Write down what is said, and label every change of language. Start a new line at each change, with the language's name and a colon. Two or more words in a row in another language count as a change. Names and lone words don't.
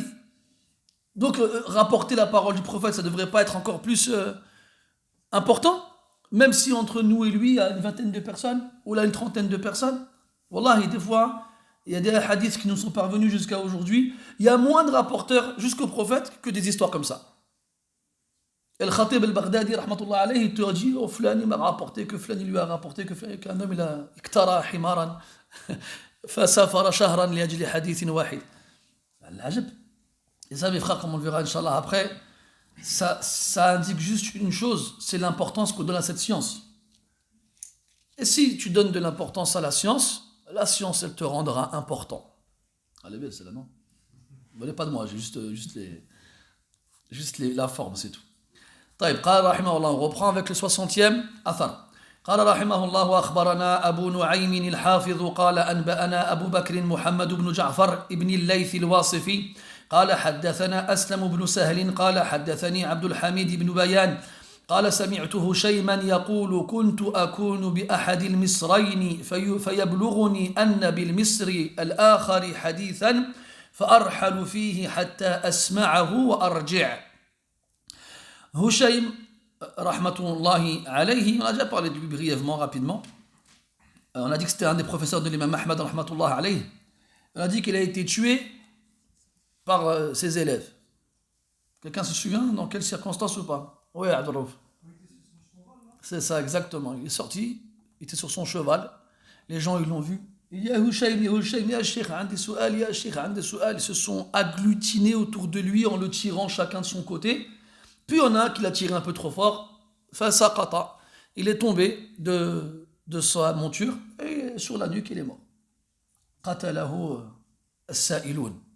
French: Donc, rapporter la parole du prophète, ça ne devrait pas être encore plus important, même si entre nous et lui, il y a une vingtaine de personnes, ou là une trentaine de personnes. Wallahi, des fois, il y a des hadiths qui nous sont parvenus jusqu'à aujourd'hui, il y a moins de rapporteurs jusqu'au prophète que des histoires comme ça. Al-Khatib al-Baghdadi,
Arabic: رحمة الله عليه,
French: il te dit, oh, Fulani m'a rapporté, que Fulani lui a rapporté, qu'un homme, il a
Arabic: اكترى حمارا فسافر شهرا لأجل حديث واحد.
French: L'ajab. Et ça, mes frères, comme on le verra, Inch'Allah, après, ça indique juste une chose, c'est l'importance qu'on donne à cette science. Et si tu donnes de l'importance à la science, elle te rendra important. Allez bien, c'est là, non? Vous ne voulez pas de moi, j'ai juste la forme, c'est tout.
Arabic: طيب قال رحمه الله,
French: on reprend avec le 60e أثر.
Arabic: قال رحمه الله أخبرنا أبو نعيم الحافظ قال أنبأنا أبو بكر محمد بن جعفر ابن الليث الواصفي قال حدثنا أسلم بن سهل قال حدثني عبد الحميد بن بيان قال سمعت هشيما يقول كنت أكون بأحد المصرين فيبلغني أن بالمصر الآخر حديثا فأرحل فيه حتى أسمعه وأرجع. Hushaym, رحمة الله عليه,
French: on a déjà parlé de lui brièvement, rapidement. On a dit que c'était un des professeurs de l'imam Ahmad,
Arabic: رحمة الله عليه.
French: On a dit qu'il a été tué par ses élèves. Quelqu'un se souvient dans quelles circonstances ou pas? Oui, Abdurraouf. C'est ça, exactement. Il est sorti, il était sur son cheval. Les gens, ils l'ont vu. Il y a
Arabic: Hushaym, يا شيخ عندي سؤال يا شيخ عندي سؤال.
French: Ils se sont agglutinés autour de lui en le tirant chacun de son côté. Puis il y en a un qui l'a tiré un peu trop fort.
Arabic: فسقط.
French: Il est tombé de sa monture et sur la nuque, il est mort.
Arabic: قتله السائلون.